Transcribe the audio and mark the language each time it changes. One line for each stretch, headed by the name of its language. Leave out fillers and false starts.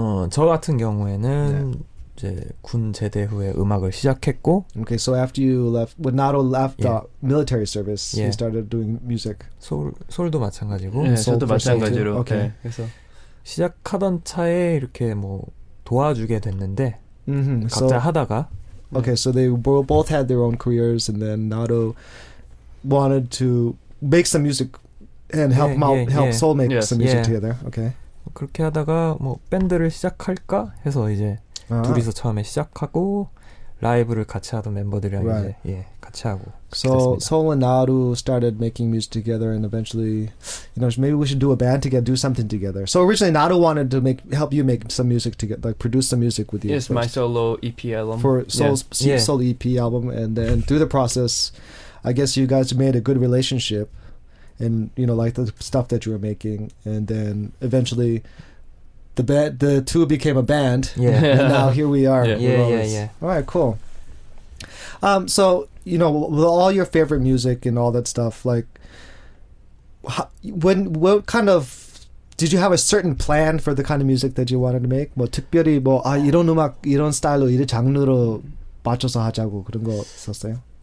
Korean: 저 같은 경우에는 이제 군 제대 후에 음악을 시작했고.
English: Okay, so after you left, when Nato left military service, you started doing music.
Korean: 솔도 마찬가지고. 네, 저도 마찬가지로. Okay. 네, 그래서 시작하던 차에 이렇게 뭐 도와주게 됐는데 각자 하다가.
English: Okay, so they both had their own careers, and then Nato wanted to make some music and help Soul make some music together. Okay.
Korean: 그렇게 하다가 뭐 밴드를 시작할까 해서 이제 둘이서 처음에 시작하고 라이브를 같이 하던 멤버들이랑 이제 같이 하고.
English: So Soul and Naru started making music together, and eventually, maybe we should do a band together, do something together. So originally, Naru wanted to help you make some music together, like produce some music with you. Yes, my solo EP album. For Soul's solo EP album, and then through the process, I guess you guys made a good relationship, and like the stuff that you were making, and then eventually. The two became a band, and now here we are. Yeah. All right, cool. So with all your favorite music and all that stuff, like, what kind of did you have a certain plan for the kind of music that you wanted to make?
Korean: 뭐 특별히 이런 음악 이런 스타일로 이런 장르로 맞춰서 하자고 그런 거 있었어요?